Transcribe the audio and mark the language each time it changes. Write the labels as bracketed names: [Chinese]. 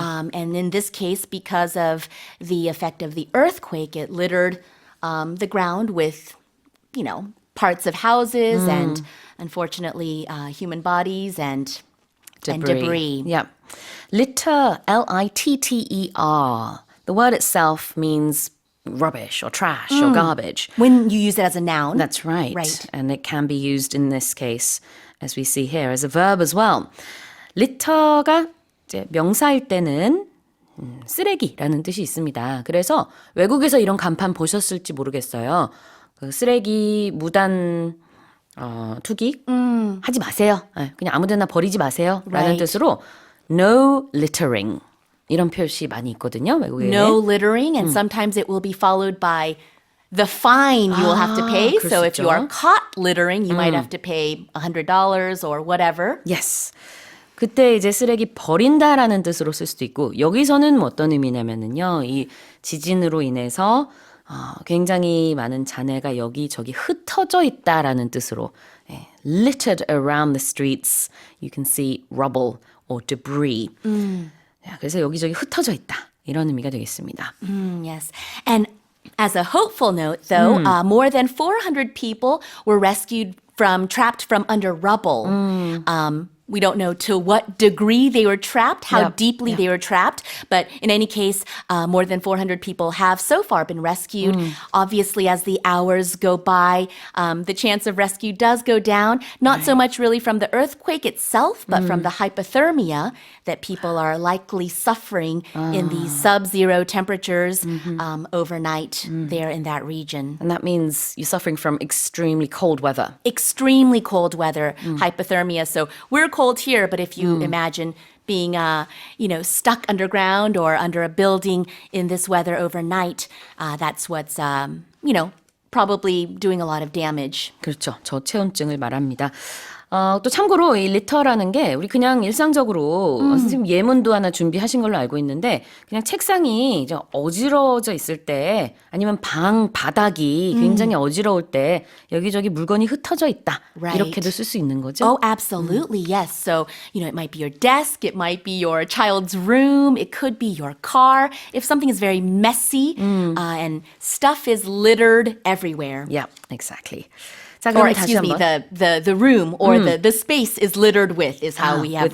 [English] And in this case, because of the effect of the earthquake, it littered the ground with, parts of houses and unfortunately human bodies and debris. Yeah. Litter, L-I-T-T-E-R. The word itself means rubbish or trash or garbage. When you use it as a noun. That's right. Right. And it can be used in this case, as we see here, as a verb as well. [Korean] litter가 이제 명사일 때는 쓰레기라는 뜻이 있습니다. 그래서 외국에서 이런 간판 보셨을지 모르겠어요. 그 쓰레기 무단 투기 하지 마세요. 그냥 아무데나 버리지 마세요. 라는 [English] Right. [Korean] 뜻으로 no littering 이런 표시 많이 있거든요. 외국에. [English] No littering, and sometimes it will be followed by the fine you will have to pay. [Korean] 그럴 [English] So [Korean] 수 [English] if you are [Korean] 있죠. [English] caught littering, you might have to pay $100 or whatever. Yes. [Korean] 그때 이제 쓰레기 버린다라는 뜻으로 쓸 수도 있고 여기서는 뭐 어떤 의미냐면은요. 이 지진으로 인해서 굉장히 많은 잔해가 여기저기 흩어져 있다라는 뜻으로 littered around the streets. [English] You can see rubble or debris. [Korean] 그래서 여기저기 흩어져 있다. 이런 의미가 되겠습니다. [English] Yes. And as a hopeful note, though, more than 400 people were rescued trapped from under rubble. We don't know to what degree they were trapped, how Yep. deeply they were trapped, but in any case, more than 400 people have so far been rescued. Obviously, as the hours go by, the chance of rescue does go down, not so much really from the earthquake itself, but from the hypothermia that people are likely suffering in these sub-zero temperatures overnight there in that region. And that means you're suffering from extremely cold weather. Extremely cold weather, hypothermia. So we're cold here, but if you imagine being, stuck underground or under a building in this weather overnight, that's what's, probably doing a lot of damage. [Korean] 그렇죠. 저체온증을 말합니다. 또 참고로 이 리터라는 게 우리 그냥 일상적으로 선생님 예문도 하나 준비하신 걸로 알고 있는데 그냥 책상이 이제 어지러져 있을 때 아니면 방 바닥이 굉장히 어지러울 때 여기저기 물건이 흩어져 있다. [English] Right. [Korean] 이렇게도 쓸 수 있는 거죠. [English] Oh, absolutely, yes. So, it might be your desk, it might be your child's room, it could be your car. If something is very messy and stuff is littered everywhere. Yeah, exactly. 자, Or [Korean] 그럼 다시 [English] excuse me, [Korean] 한번. [English] the room or the space is littered with is how we have